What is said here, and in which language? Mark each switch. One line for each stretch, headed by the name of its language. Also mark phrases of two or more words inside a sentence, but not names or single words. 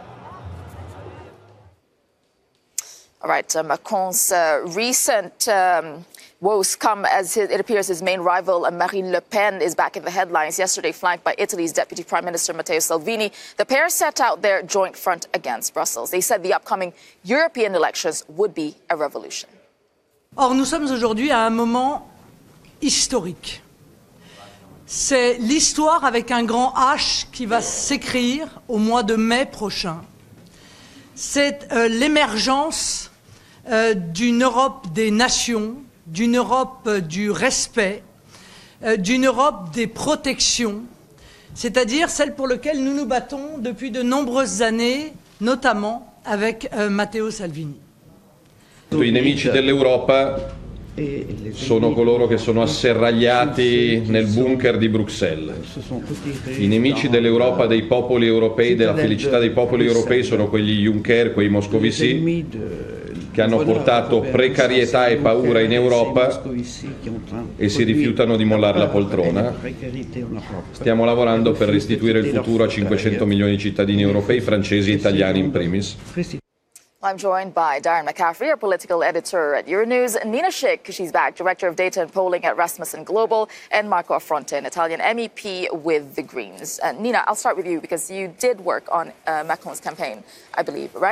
English: All right, Macron's recent woes come as it appears his main rival, Marine Le Pen, is back in the headlines. Yesterday, flanked by Italy's Deputy Prime Minister Matteo Salvini, the pair set out their joint front against Brussels. They said the upcoming European elections would be a revolution.
French: Or, nous sommes aujourd'hui à un moment historique. C'est l'histoire avec un grand H qui va s'écrire au mois de mai prochain. C'est l'émergence d'une Europe des nations, d'une Europe du respect, d'une Europe des protections, c'est-à-dire celle pour laquelle nous nous battons depuis de nombreuses années, notamment avec Matteo Salvini.
Italian: I nemici dell'Europa sono coloro che sono asserragliati nel bunker di Bruxelles. I nemici dell'Europa, dei popoli europei, della felicità dei popoli europei sono quegli Juncker, quei Moscovici che hanno portato precarietà e paura in Europa e si rifiutano di mollare la poltrona. Stiamo lavorando per restituire il futuro a 500 milioni di cittadini europei, francesi e italiani
Latin: in primis.
English: I'm joined by Darren McCaffrey, our political editor at Euronews, Nina Schick, she's back, Director of Data and Polling at Rasmussen Global, and Marco Affronte, an Italian MEP with the Greens. Nina, I'll start with you because you did work on Macron's campaign, I believe, right?